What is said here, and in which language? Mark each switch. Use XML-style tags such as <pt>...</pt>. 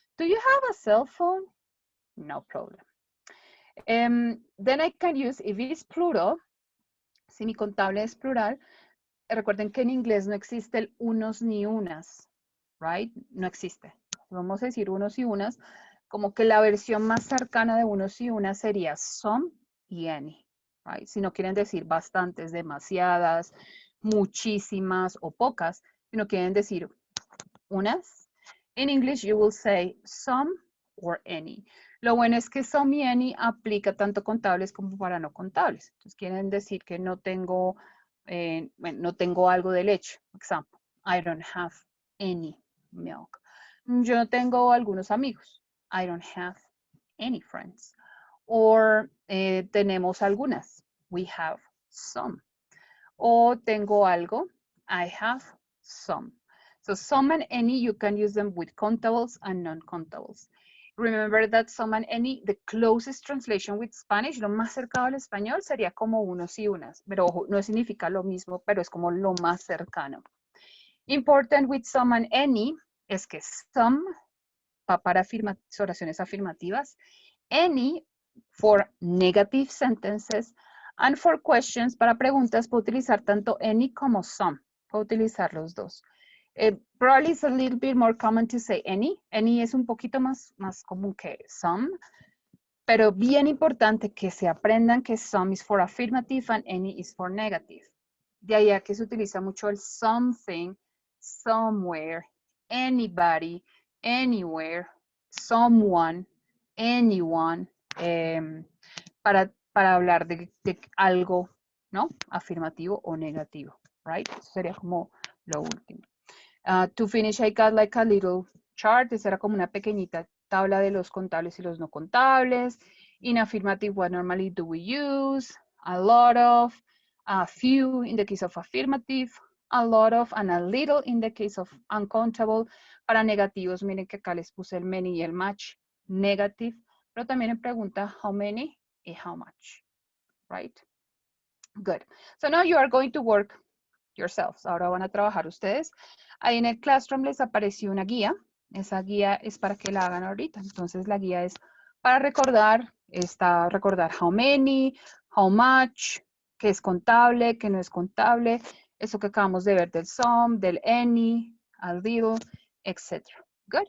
<en>Do you have a cell phone? No problem. Then I can use, if it is plural,</en> <es>si mi contable es plural, recuerden que en inglés no existe el unos ni unas, right? No existe. Vamos a decir unos y unas, como que la versión más cercana de unos y unas sería some y any, right? Si no quieren decir bastantes, demasiadas, muchísimas o pocas, si no quieren decir unas.</es> <en>In English, you will say some or any.</en> <es>Lo bueno es que some y any aplica tanto contables como para no contables. Entonces, quieren decir que no tengo, no tengo algo de leche.</es> <en>Example, I don't have any milk.</en> <es>Yo no tengo algunos amigos.</es> <en>I don't have any friends.</en> <es>Or tenemos algunas.</es> <en>We have some.</en> <es>O tengo algo.</es> <en>I have some. So some and any, you can use them with countables and non-countables. Remember that some and any, the closest translation with Spanish,</en> <es>lo más cercano al español sería como unos y unas, pero ojo, no significa lo mismo, pero es como lo más cercano.</es> <en>Important with some and any</en> <es>es que some va para oraciones afirmativas,</es> <en>any for negative sentences, and for questions,</en> <es>para preguntas, puedo utilizar tanto any como some. Puedo utilizar los dos.</es> <en>Probably it's a little bit more common to say any.</en> <es>Any es un poquito más común que some. Pero bien importante que se aprendan que</es> <en>some is for affirmative and any is for negative.</en> <es>De ahí a que se utiliza mucho el something, somewhere, anybody, anywhere, someone, anyone, para hablar de algo, ¿no? Afirmativo o negativo, right? Eso sería como lo último.</es> <en>To finish, I got like a little chart.</en> <es>Esa era como una pequeñita tabla de los contables y los no contables.</es> <en>In affirmative, what normally do we use? A lot of, a few in the case of affirmative, a lot of, and a little in the case of uncountable.</en> <es>Para negativos, miren que acá les puse el many y el much, negative. Pero también me pregunta how many y how much, right?</es> <en>Good. So now you are going to work yourselves.</en> <es>Ahora van a trabajar ustedes. Ahí en el Classroom les apareció una guía. Esa guía es para que la hagan ahorita. Entonces la guía es para recordar. Está recordar how many, how much, qué es contable, qué no es contable. Eso que acabamos de ver del some, del any, a little, etc. Good.</es>